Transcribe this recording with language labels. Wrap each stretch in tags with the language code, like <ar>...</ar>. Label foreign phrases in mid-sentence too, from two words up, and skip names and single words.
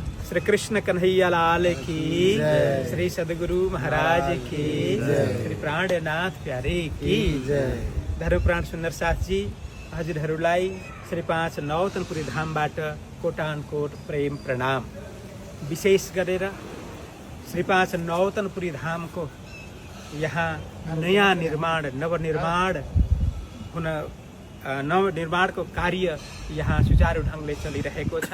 <hi>श्री कृष्ण कन्हैया लाल की, श्री सद्गुरु महाराज की, श्री प्राणनाथ प्यारे की।</hi> <ne>धर्मप्राण सुन्दर साथजी, हजुरहरूलाई श्री 5 नौतनपुरी धामबाट कोटानकोट प्रेम प्रणाम। विशेष गरेर श्री 5 नौतनपुरी धामको यहाँ नयाँ निर्माण नवनिर्माणको कार्य यहाँ सुचारू ढङ्गले चलिरहेको छ।</ne>